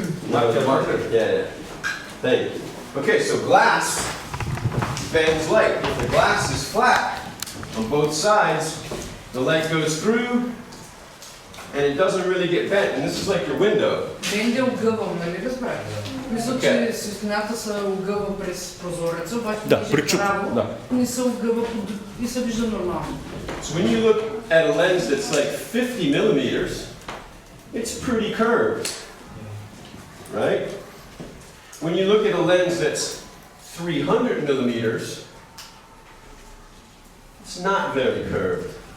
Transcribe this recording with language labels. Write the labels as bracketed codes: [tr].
[en] Marker. Marker? Yeah. Thank you. Okay, so glass bends light. If the glass is flat on both sides, the light goes through and it doesn't really get bent, and this is like your window. [bg] Бенде огъвам, нали разбрах? Мисля, [en] Okay. [bg] че светлината се огъва през прозореца, обаче Да, движи причуп, право, да. не се огъва и се вижда нормално. [en] So when you look at a lens that's like 50 millimeters, it's pretty curved, right? When you look at a lens that's 300 millimeters, it's not very curved.